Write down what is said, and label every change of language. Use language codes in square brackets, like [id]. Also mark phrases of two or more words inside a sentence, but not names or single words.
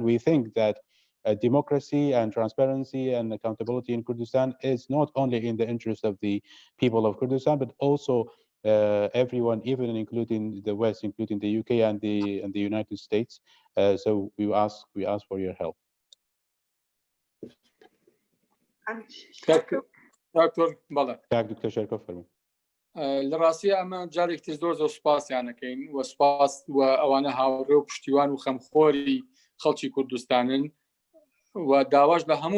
[en] We think that democracy and transparency and accountability in Kurdistan is not only in the interest of the people of Kurdistan, but also everyone, even including the West, including the UK and the United States. So we ask for your help. [ckb] دکتۆر بەڵێ دکتۆر شێرکۆ فەرموو. لە ڕاستی ئەمە جارێکی زۆر سوپاسیانەکەین و سوپاس و ئەوانە هاوڕێ و پشتیوان و خەمخۆری خەڵکی کوردستانن و داواش لە هەموو